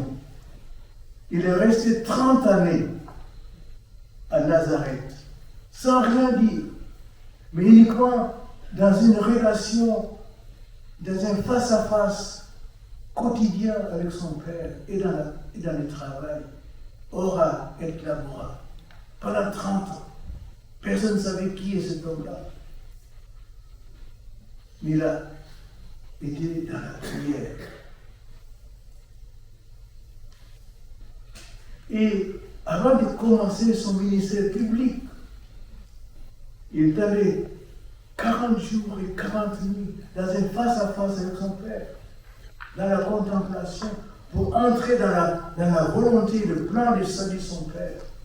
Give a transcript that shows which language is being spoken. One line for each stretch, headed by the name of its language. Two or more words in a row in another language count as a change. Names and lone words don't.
French: Il est resté 30 années à Nazareth, sans rien dire, mais uniquement dans une relation, dans un face-à-face quotidien avec son Père et dans le travail.
Latin: Ora et labora.
French: Pendant 30 ans, personne ne savait qui est cet homme-là. Mais il a été dans la prière. Et avant de commencer son ministère public, il est allé 40 jours et 40 nuits dans un face-à-face avec son Père, dans la contemplation, pour entrer dans la volonté, le plan de salut de son Père.